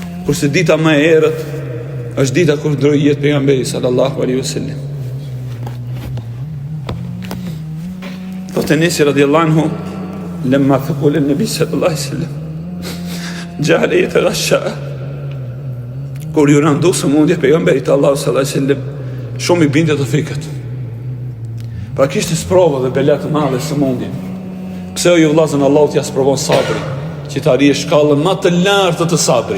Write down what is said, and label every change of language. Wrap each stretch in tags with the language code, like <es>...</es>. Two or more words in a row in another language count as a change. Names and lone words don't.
<sq>Kurse dita më e errët është dita kur ndroi jetë pejgamberi</sq> <ar>صلى الله عليه وسلم.</ar> <sq>Enesi</sq> <ar>رضي الله عنه لما ثقل النبي صلى الله عليه وسلم جعل يتغشى</ar> <sq>kur ju randu sëmundje pejgamberit Allahu</sq> <ar>صلى الله عليه وسلم</ar> <sq>shumë I binte të fikët. Pra kishte sprova dhe bela të madhe sëmundje. Pse o ju vllazën Allahu t'ja sprovon sabrin, që të arrijë shkallën më të lartë të sabrit.</sq>